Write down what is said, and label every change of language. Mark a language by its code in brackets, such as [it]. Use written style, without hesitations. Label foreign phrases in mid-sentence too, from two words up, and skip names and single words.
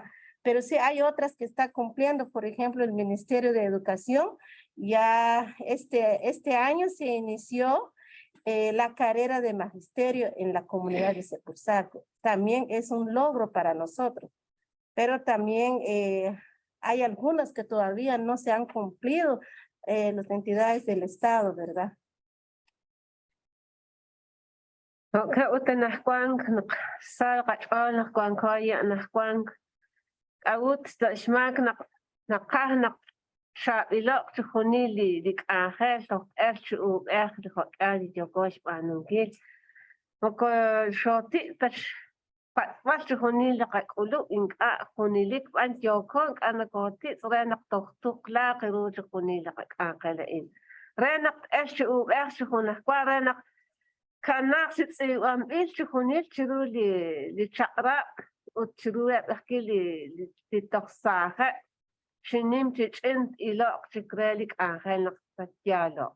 [es] Pero sí hay otras que está cumpliendo. Por ejemplo, el Ministerio de Educación, ya este año se inició la carrera de magisterio en la comunidad de Sepursarco. También es un logro para nosotros, pero también hay algunas que todavía no se han cumplido, las entidades del Estado, ¿verdad? [kek] Okay, utanahkuan salqach'ol nahkuan koya nahkuan awut tashmak naqah xabiloq chujuni li k'anjel toq'el chu'ub'ej rijoq'al yokox b'anunkil moko xoti tax patb'al chujuni li qak'ulu ink'a' junilik b'an yokon k'anakotit re naq tojtuq la qiru chujuni li qak'anjela'in re naq t'el chu'ub'ej chujunajkuan re naq kanaq si tz'iwb'anb'il chujunil chiru li chaq'rab' ut chiru eb'ej li toqsaje' xinim chich'in iloq chikre li k'anjel naq tatyaloq.